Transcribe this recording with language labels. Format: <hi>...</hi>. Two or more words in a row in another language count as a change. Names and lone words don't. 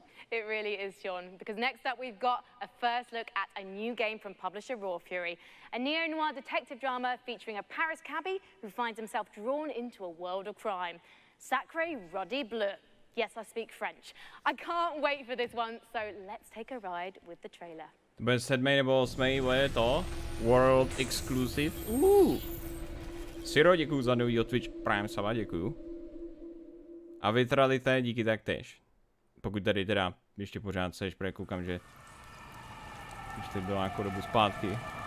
<en>It really is, Sean, because next up we've got a first look at a new game from publisher Raw Fury, a neo-noir detective drama featuring a Paris cabbie who finds himself drawn into a world of crime. Sacré Ruddy Bleu. Yes, I speak French. I can't wait for this one, so let's take a ride with the trailer.</en> <cs>To bude 7. nebo 8. je to</cs> <en>World Exclusive.</en> <cs>Siro, děkuju za novýho Twitch Prime Saba, děkuju. A Vitralité, díky taktéž. Pokud tady teda ještě pořád seš, protože koukám, že už to bylo nějakou dobu zpátky.</cs>